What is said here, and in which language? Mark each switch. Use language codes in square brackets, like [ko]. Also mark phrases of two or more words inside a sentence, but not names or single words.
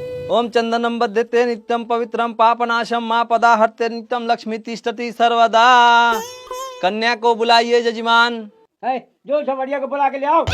[sa] ओम चंदनम बद्धते नित्यम पवित्रम पापनाशम माँ पदा हरते नित्यम लक्ष्मी तिष्ठति सर्वदा। [hi] कन्या को बुलाइए जजमान। जो झमरिया को बुला के ले आओ।